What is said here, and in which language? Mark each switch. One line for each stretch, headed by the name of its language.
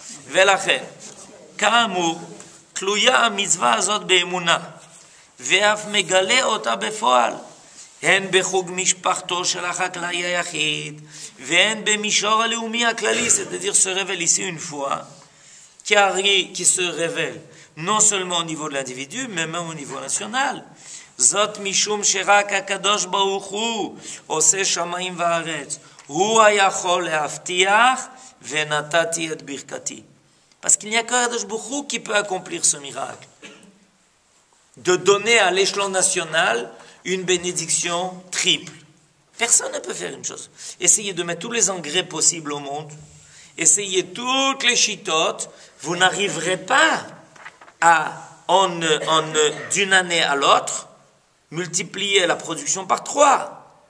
Hebrew: ולכן, כאמור, תלויה המצווה הזאת באמונה, ואף מגלה אותה בפועל, הן בחוג משפחתו של החקלאי היחיד, והן במישור הלאומי הכללי,
French: c'est-à-dire se révèle ici une foi, qui se révèle non seulement au niveau de l'individu, mais même au niveau national.
Hebrew: זאת משום שרק הקדוש ברוך הוא עושה שמיים וארץ. הוא היכול להבטיח ונתתי את ברכתי.
French: Parce qu'il n'y a qu'Akadosh Baruch Hu qui peut accomplir ce miracle. De donner à l'échelon national une bénédiction triple. Personne ne peut faire une chose. Essayez de mettre tous les engrais possibles au monde. Essayez toutes les chitotes. Vous n'arriverez pas à, d'une année à l'autre, multiplier la production par 3.